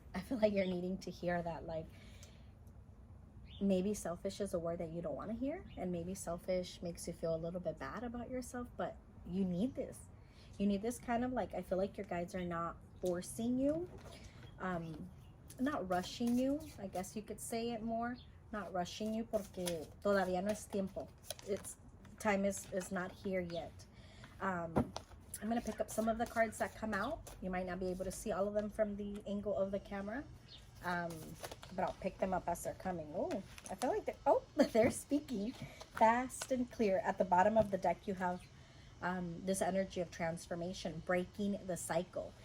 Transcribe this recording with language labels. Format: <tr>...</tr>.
<en>I feel like you're needing to hear that. Like, maybe selfish is a word that you don't want to hear, and maybe selfish makes you feel a little bit bad about yourself, but you need this. You need this kind of like, I feel like your guides are not forcing you, not rushing you. I guess you could say it more. Not rushing you</en> <es>porque todavía no es tiempo.</es> <en>Time is not here yet. I'm going to pick up some of the cards that come out. You might not be able to see all of them from the angle of the camera, but I'll pick them up as they're coming. Oh, I feel like they're speaking fast and clear. At the bottom of the deck, you have this energy of transformation, breaking the cycle.</en>